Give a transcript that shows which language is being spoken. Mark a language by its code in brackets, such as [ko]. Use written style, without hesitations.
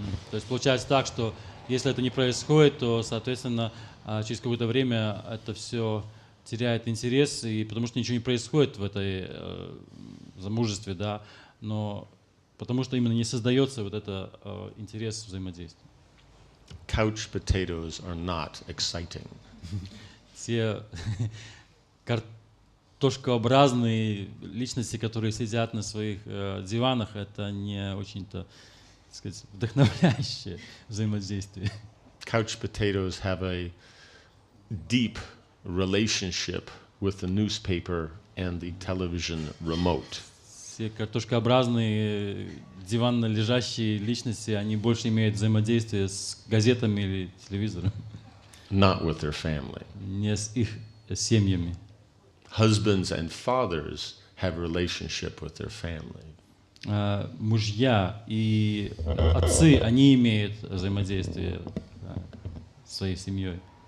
[ru] То есть получается так, что если это не происходит, то, соответственно, через какое-то время это все теряет интерес, и потому что ничего не происходит в этой замужестве, да, но потому что именно не создается вот это интерес взаимодействия. [en] Couch potatoes are not exciting. [ru] Те картошкообразные личности, которые сидят на своих диванах, это не очень-то, так сказать, вдохновляющее взаимодействие. [en] Couch potatoes have a deep relationship with the newspaper and the television remote. [ru] Все картошкообразные диванно лежащие личности, они больше имеют взаимодействие с газетами или телевизором, [en] Not with their family. [ru] не с их семьями. [en] Husbands and fathers have relationship with their family. [ru] Мужья и отцы, они имеют взаимодействие с своей семьей.